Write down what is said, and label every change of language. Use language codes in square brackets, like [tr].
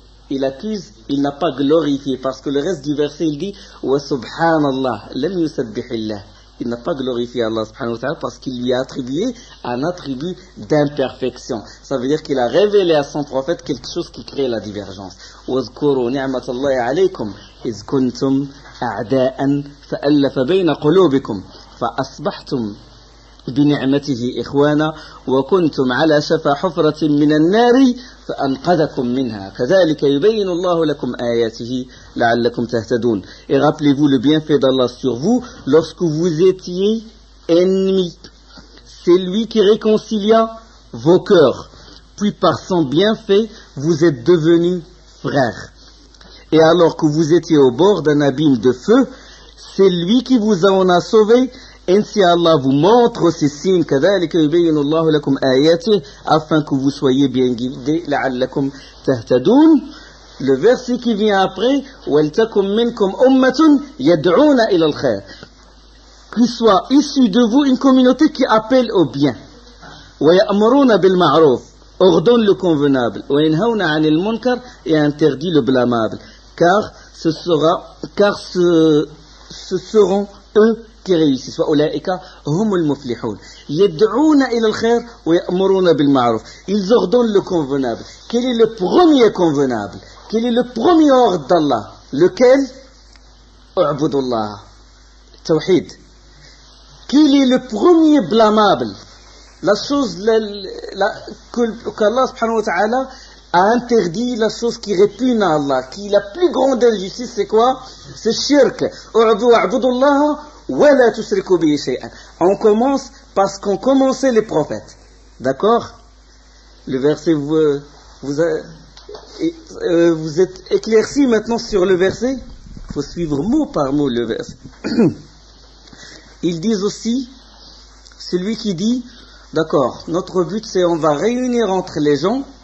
[fr] Il n'a pas glorifié, parce que le reste du verset il dit [ar] wa subhanallah lam yusabbihillah. [fr] Il n'a pas glorifié Allah subhanahu wa ta'ala parce qu'il lui a attribué un attribut d'imperfection. Ça veut dire qu'il a révélé à son prophète quelque chose qui crée la divergence. [ar] وَاذْكُرُوا نِعْمَةَ اللَّهِ عَلَيْكُمْ إِذْ كُنْتُمْ أَعْدَاءً فَأَلَّفَ بَيْنَ قُلُوبِكُمْ فَأَصْبَحْتُمْ بنعمته إخوانا وكنتم على شفا حفرة من النار فأنقذكم منها كذلك يبين الله لكم آياته لعلكم تهتدون. [fr] Et rappelez-vous le bienfait d'Allah sur vous lorsque vous étiez ennemis. C'est lui qui réconcilia vos cœurs. Puis par son bienfait, vous êtes devenus frères. Et alors que vous étiez au bord d'un abîme de feu, c'est lui qui vous en a sauvés. Ainsi Allah vous montre ces signes [ar] كذلك يبين الله لكم آياته [fr] afin que vous soyez bien guidés [ar] لعلكم تهتدون. [fr] Le verset qui vient après [ar] وَلْتَكُمْ مِنْكُمْ أُمَّةٌ يَدْعُونَ إِلَى الْخَيْرِ. [fr] Qu'il soit issu de vous une communauté qui appelle au bien. [ar] وَيَأْمُرُونَ بِالْمَعْرُوفِ, [fr] ordonne le convenable. [ar] وَيَنْهَوْنَ عَنِ الْمُنْكَرِ, [fr] et interdit le blâmable. Car ce seront eux qui réussissent. [ar] وَأُولَئِكَ هُمُ الْمُفْلِحُونَ يَدْعُونَ إِلَى الْخَيْرِ وَيَأْمُرُونَ بِالْمَعْرُوفِ. [fr] Ils ordonnent le convenable. Quel est le premier convenable? Quel est le premier ordre d'Allah? Lequel? [ar] اعبدوا الله. [fr] Tawhid. Quel est le premier blâmable? La chose qu'Allah subhanahu wa ta'ala a interdit, la chose qui répugne à Allah, qui est la plus grande injustice, c'est quoi? C'est shirk. [ar] اعبدوا الله ولا تشركوا به شيئا. [fr] On commence parce qu'on commençait les prophètes. D'accord? Le verset vous êtes éclairci maintenant sur le verset. Il faut suivre mot par mot le verset. Ils disent aussi, celui qui dit, d'accord, notre but c'est on va réunir entre les gens.